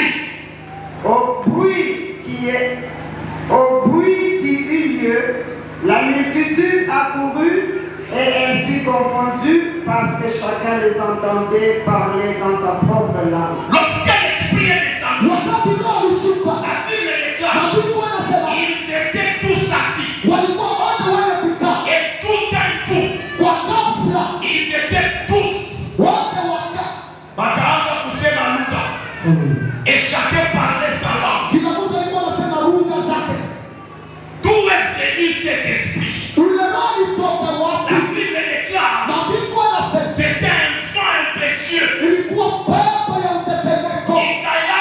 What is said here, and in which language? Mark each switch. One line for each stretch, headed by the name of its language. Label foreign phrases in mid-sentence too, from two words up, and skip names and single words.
French: Au bruit qui eut lieu, la multitude accourut et elle fut confondue parce que chacun les entendait parler dans sa propre langue. Lorsque l'Esprit est descendu,
Swahili: Wakati Roho alishuka,
French: la Bible déclare,
Swahili: maandiko yanasema
French: ils étaient tous assis.
Swahili: walikuwa wote wenye kukaa.
French: Et tout d'un coup,
Swahili: Kwa ghafla
French: ils étaient tous.
Swahili: wote wakaa. Bakaanza kusema lugha.
French: Et chacun parlait sa langue.
Swahili: Kila mtu alikuwa anasema lugha zake.
French: D'où est venu cet esprit?
Swahili: Ule Roho alitoka wapi?
French: La Bible déclare,
Swahili: Maandiko yanasema
French: c'était un vent impétueux
Swahili: ilikuwa pepo ya mtetemeko.
French: qui